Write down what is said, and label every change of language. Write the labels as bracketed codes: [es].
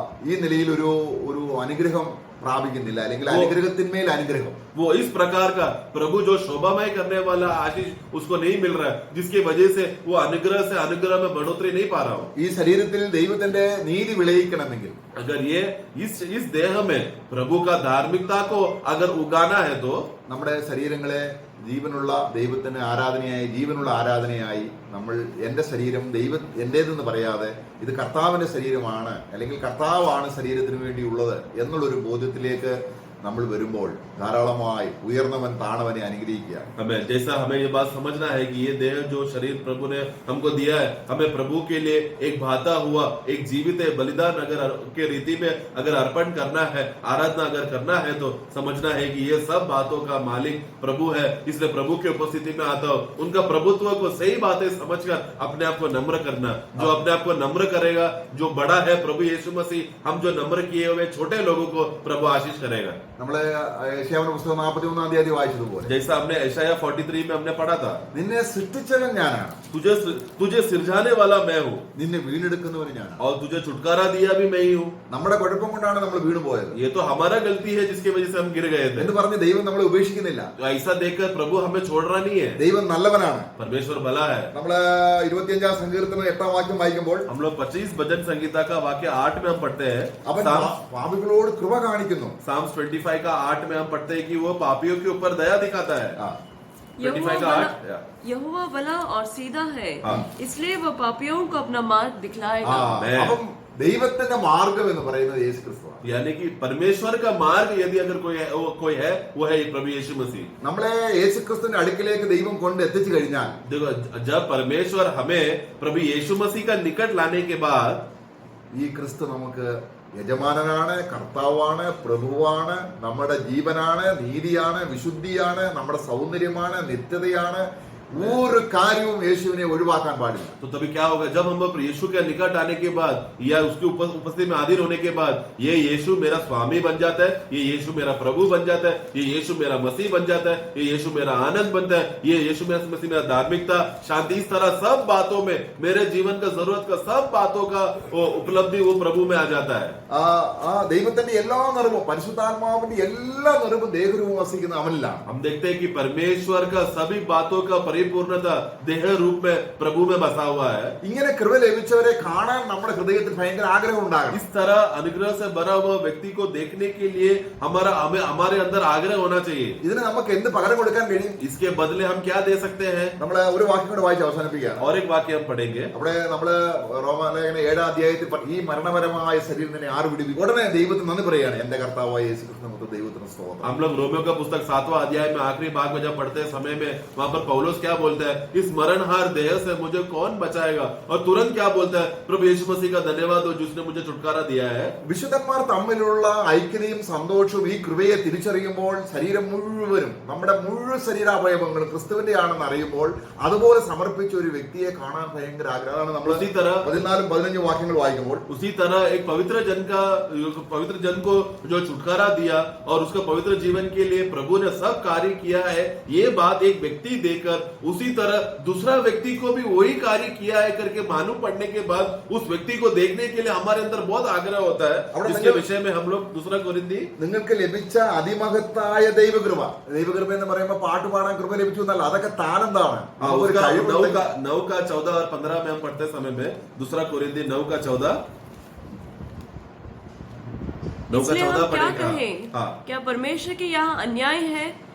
[ml] ഈ നിലയിൽ ഒരു അനുഗ്രഹം പ്രാപിക്കുന്നില്ല, അല്ലെങ്കിൽ അനുഗ്രഹത്തിന്മേൽ അനുഗ്രഹം. [hi] वो इस प्रकार का प्रभु जो शोभामय करने वाला आशीष उसको नहीं मिल रहा है, जिसकी वजह से वो अनुग्रह से अनुग्रह में बढ़ोतरी नहीं पा रहा हूँ। [ml] ഈ ശരീരത്തിൽ ദൈവത്തിന്റെ നീതി വിളയിക്കണമെങ്കിൽ, [hi] अगर ये इस देह में प्रभु का धार्मिकता को अगर उगाना है तो [ml] നമ്മുടെ ശരീരങ്ങളെ ജീവനുള്ള ദൈവത്തിന് ജീവനുള്ള ആരാധനയായി നമ്മൾ എന്റെ ശരീരം എന്റേതെന്ന് പറയാതെ ഇത് കർത്താവിന്റെ ശരീരമാണ്, അല്ലെങ്കിൽ കർത്താവാണ് ശരീരത്തിന് വേണ്ടിയുള്ളത് എന്നുള്ളൊരു ബോധ്യത്തിലേക്ക് നമ്മൾ വരുമ്പോൾ ധാരാളമായി ഉയർന്നവൻ താണവനെ അനുഗ്രഹിക്കുക. [hi] हमें जैसा हमें ये बात समझना है कि ये देह जो शरीर प्रभु ने हमको दिया है, हमें प्रभु के लिए एक भाता हुआ एक जीवित बलिदान अगर के रीति में अगर अर्पण करना है, आराधना अगर करना है, तो समझना है कि ये सब बातों का मालिक प्रभु है. इसलिए प्रभु की उपस्थिति में आता हो, उनका प्रभुत्व को सही बातें समझकर अपने आप को नम्र करना. जो अपने आप को नम्र करेगा, जो बड़ा है प्रभु यीशु मसीह, हम जो नम्र किए हुए छोटे लोगों को प्रभु आशीष करेगा. [ml] നമ്മള് യേശയ്യാവിന്റെ പുസ്തകം 41 അധ്യായം വായിച്ചതുപോലെ [hi] जैसा हमने यशायाह 43 में हमने पढ़ा था, [ml] നിന്നെ സൃഷ്ടിച്ചവൻ ഞാനാണ്, [hi] तुझे सिरजाने वाला मैं हूँ [ml] നിന്നെ വീണ്ടെടുക്കുന്നവൻ ഞാനാണ്. [hi] और तुझे छुटकारा दिया भी मैं ही हूँ. [ml] നമ്മുടെ കുഴപ്പം കൊണ്ടാണ് നമ്മൾ വീണു പോയത് [hi] ये तो हमारा गलती है जिसकी वजह से हम गिर गए थे. [ml] എന്ന് പറഞ്ഞ് ദൈവം നമ്മളെ ഉപേക്ഷിക്കുന്നില്ല. [hi] तो ऐसा देखकर प्रभु हमें छोड़ रहा नहीं है. [ml] ദൈവം നല്ലവനാണ്. [hi] परमेश्वर भला है. [ml] നമ്മള് 25 സങ്കീർത്തനം 8 വാക്യം വായിക്കുമ്പോൾ [hi] हम लोग 25 भजन संगीता का वाक्य 8 में हम पढ़ते हैं. [ml] അവൻ പാപികളോട് കൃപ കാണിക്കുന്നു. [hi] साम्स 25 का 8 में हम पढ़ते हैं कि वो पापियों के ऊपर दया दिखाता है. 25 का 8. यहोवा भला और सीधा है, हाँ. इसलिए वह पापियों को अपना मार्ग दिखलाएगा. [ml] അപ്പം ദൈവത്തിന്റെ മാർഗം എന്ന് പറയുന്നത് യേശു ക്രിസ്തുവാണ്. [hi] यानी कि परमेश्वर का मार्ग यदि अगर कोई है वो है प्रभु यीशु मसीह. [ml] നമ്മളെ യേശു ക്രിസ്തുവിന്റെ അടുക്കിലേക്ക് ദൈവം കൊണ്ട് എത്തിച്ചു കഴിഞ്ഞാൽ, [hi] देखो जब परमेश्वर हमें प्रभु यीशु मसीह का निकट लाने के बाद, [ml] ഈ ക്രിസ്തു നമുക്ക് യജമാനനാണ്, കർത്താവാണ്, പ്രഭുവാണ്, നമ്മുടെ ജീവനാണ്, നീതിയാണ്, വിശുദ്ധിയാണ്, നമ്മുടെ സൗന്ദര്യമാണ്, നിത്യതയാണ്. ഒരു കാര്യവും യേശുവിനെ ഒഴിവാക്കാൻ പാടില്ല. [hi] तो तभी क्या होगा जब हम यीशु के निकट आने के बाद या उसकी उपस्थिति में अधीन होने के बाद, ये यीशु मेरा स्वामी बन जाता है, ये यीशु मेरा प्रभु बन जाता है, ये यीशु मेरा मसीह बन जाता है, ये यीशु मेरा आनंद बनता है, ये यीशु मसीह मेरा धार्मिकता, शांति, इस तरह सब बातों में मेरे जीवन का जरूरत का सब बातों का वो उपलब्धि वो प्रभु में आ जाता है. [ml] ദൈവത്തിന്റെ എല്ലാ നിറവും, പരിശുദ്ധാത്മാവിന്റെ എല്ലാ നിറവും ദേഹരൂപം വസിക്കുന്ന അവനിലാണ്. [hi] हम देखते हैं कि परमेश्वर का सभी बातों का परिपूर्णता देह रूप में प्रभु में बसा हुआ है. [ml] ഇങ്ങനെ കൃപ ലഭിച്ചവരെ കാണാൻ നമ്മുടെ ഹൃദയത്തിൽ ഭയങ്കര ആഗ്രഹം ഉണ്ടാകണം. [hi] इस तरह अनुग्रह से भरा हुआ व्यक्ति को देखने के लिए हमारे अंदर आग्रह होना चाहिए. [ml] ഇതിന് നമുക്ക് എന്ത് പകരം കൊടുക്കാൻ കഴിയും? [hi] इसके बदले हम क्या दे सकते हैं? [ml] നമ്മള് ഒരു വാക്യം കൂടെ വായിച്ച് അവസാനിപ്പിക്കുകയാണ്. [hi] और एक वाक्य हम पढ़ेंगे. [ml] അവിടെ നമ്മള് റോമാലേഖന 7 അധ്യായത്തിൽ ഈ മരണപരമായ ശരീരത്തിനെ ആറ് വിടുവിക്കും. ഉടനെ ദൈവത്തിന് നന്ദി പറയുകയാണ്, എന്റെ കർത്താവായ യേശു ക്രിസ്തു ദൈവത്തിന് സ്തോത്രം. [hi] हम लोग रोमियो का पुस्तक 7वां अध्याय में आखिरी भाग में जब पढ़ते समय में वहां पर पौलुस क्या बोलता है, इस मरणहार देह से मुझे कौन बचाएगा? और तुरंत क्या बोलता है, प्रभु यीशु मसीह का धन्यवाद हो जिसने मुझे छुटकारा दिया है. [ml] വിശുദ്ധന്മാർ തമ്മിലുള്ള ഐക്യതയും സന്തോഷവും ഈ കൃപയെ തിരിച്ചറിയുമ്പോൾ ശരീരം മുഴുവനും, നമ്മുടെ മുഴുവൻ ശരീരാവയവങ്ങളും ക്രിസ്തുവിന്റെ ആണെന്ന് അറിയുമ്പോൾ അതുപോലെ സമർപ്പിച്ച ഒരു വ്യക്തിയെ കാണാൻ ഭയങ്കര ആഗ്രഹമാണ്. നമ്മൾ 14-15 വാക്യങ്ങൾ വായിക്കുമ്പോൾ [hi] उसी तरह एक पवित्र जन को जो छुटकारा दिया और उसका पवित्र जीवन के लिए प्रभु ने सब कार्य किया है, ये बात एक व्यक्ति देकर उसी तरह दूसरा व्यक्ति को भी वही कार्य किया है करके मालूम पड़ने के बाद उस व्यक्ति को देखने के लिए हमारे अंदर बहुत आग्रह होता है. इसके विषय में हम लोग दूसरा कोरिन्थी [ml] നിങ്ങൾക്ക് ലഭിച്ച അതിമഹത്തായ ദൈവകൃപ എന്ന് പറയുമ്പോൾ പാട്ട് പാടാൻ കൃപ ലഭിച്ചു എന്നല്ല, അതൊക്കെ താനെന്താണ്. [hi] 9 का 14 और 15 में हम पढ़ते समय में दूसरा कोरिन्थी 9 का 14 इसलिए हम क्या पढ़ेंगे. कहें? हाँ. क्या परमेश्वर के यहाँ अन्याय है?